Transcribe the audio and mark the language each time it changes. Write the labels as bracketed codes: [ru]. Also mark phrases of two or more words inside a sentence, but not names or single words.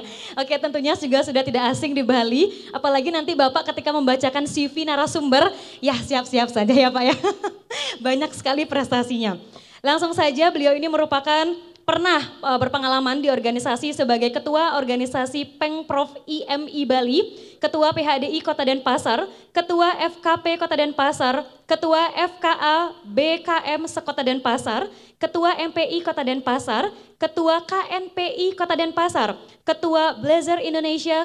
[id] Oke, tentunya juga sudah tidak asing di Bali, apalagi nanti Bapak ketika membacakan CV narasumber, ya siap-siap saja ya Pak ya. Banyak sekali prestasinya. Langsung saja beliau ini merupakan pernah berpengalaman di organisasi sebagai Ketua Organisasi Pengprov IMI Bali, Ketua PHDI Kota Denpasar, Ketua FKP Kota Denpasar, Ketua FKA BKM Sekota Denpasar, Ketua MPI Kota Denpasar, Ketua KNPI Kota Denpasar, Ketua Blazer Indonesia